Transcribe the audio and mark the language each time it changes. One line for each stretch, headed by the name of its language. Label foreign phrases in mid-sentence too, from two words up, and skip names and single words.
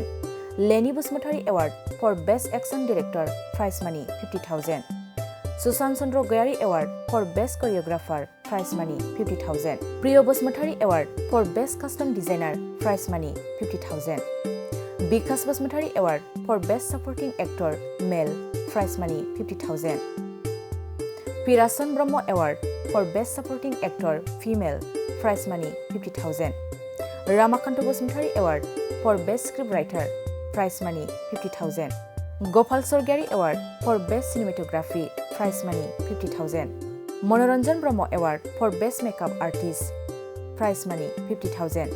English: लेनी बसुमतारी award for best action director prize money 50,000। सुशांत चंद्र गयारी award for best choreographer prize money 50,000। प्रिय बसुमतारी award for best custom designer prize money 50,000। विकास बसुमतारी award for best supporting actor male prize money 50,000। पिरासन ब्रह्म award for best supporting actor female prize money 50,000। रामाकांत बसुमतारी award for best script writer prize money 50,000। गोपाल स्वर्गियारी award for best cinematography prize money 50,000। मनोरंजन ब्रह्म award for best makeup artist prize money 50,000।